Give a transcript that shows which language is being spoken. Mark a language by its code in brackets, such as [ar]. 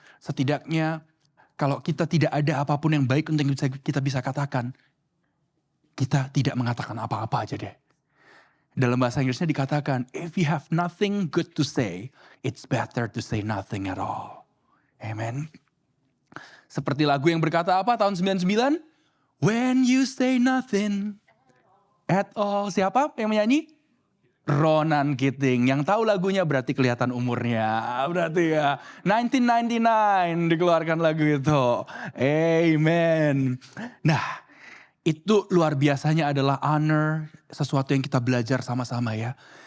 [id] Setidaknya kalau kita tidak ada apapun yang baik untuk kita bisa katakan, kita tidak mengatakan apa-apa aja deh. [en] Dalam bahasa Inggrisnya dikatakan, if you have nothing good to say, it's better to say nothing at all. Amen. [id] Seperti lagu yang berkata apa tahun 99? [en] When you say nothing at all. [id] Siapa yang menyanyi? Ronan Keating. Yang tahu lagunya berarti kelihatan umurnya. Berarti ya 1999 dikeluarkan lagu itu. Amen. Nah itu luar biasanya adalah honor. Sesuatu yang kita belajar sama-sama ya.